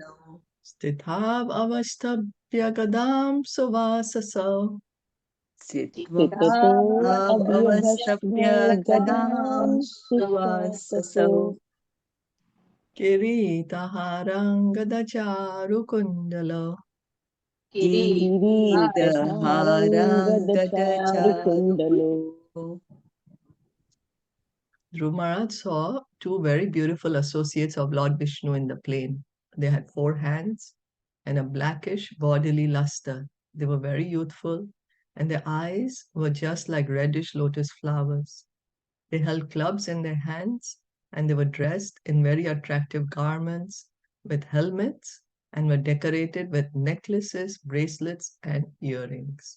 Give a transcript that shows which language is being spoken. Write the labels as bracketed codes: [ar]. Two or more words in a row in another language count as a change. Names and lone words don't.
[sa] स्थितौ अवष्टभ्य गदां सुवाससौ. स्थितौ अवष्टभ्य गदां सुवाससौ किरीटहाराङ्गदचारु कुण्डलौ. किरीटहारङ्गदचारुकुण्डलो. [en] Dhruva Maharaj saw two very beautiful associates of Lord Vishnu in the plain. They had 4 hands and a blackish bodily luster. They were very youthful, and their eyes were just like reddish lotus flowers. They held clubs in their hands, and they were dressed in very attractive garments with helmets and were decorated with necklaces, bracelets, and earrings.